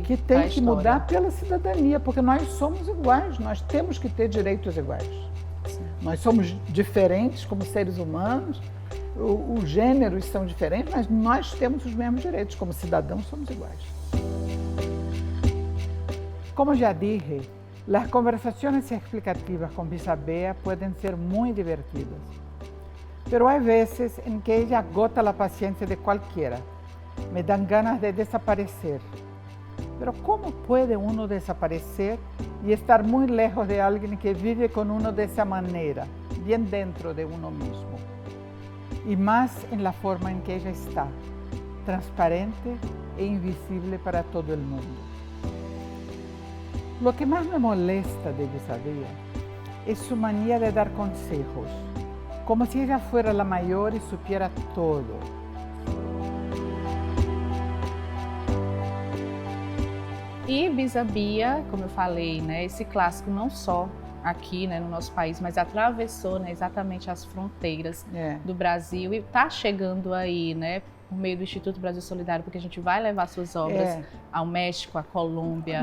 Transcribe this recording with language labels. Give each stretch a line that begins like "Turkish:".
Portuguese: E que tem que mudar pela cidadania, porque nós somos iguais, nós temos que ter direitos iguais. Sim. Nós somos diferentes como seres humanos, os gêneros são diferentes, mas nós temos os mesmos direitos, como cidadãos somos iguais.
Spanish: Como ya dije, las conversaciones explicativas con Bisabea pueden ser muy divertidas, pero hay veces en que ella agota la paciencia de cualquiera. Me dan ganas de desaparecer. Pero ¿cómo puede uno desaparecer y estar muy lejos de alguien que vive con uno de esa manera, bien dentro de uno mismo? Y más en la forma en que ella está, transparente e invisible para todo el mundo. Lo que más me molesta de Bisabea e su manera de dar consejos, como si ella fuera la mayor y supiera todo.
Portuguese: E Bisa Bia, como eu falei, né, esse clássico não só aqui, né, no nosso país, mas atravessou, né, exatamente as fronteiras do Brasil e está chegando aí, né, por meio do Instituto Brasil Solidário, porque a gente vai levar suas obras ao México, à Colômbia,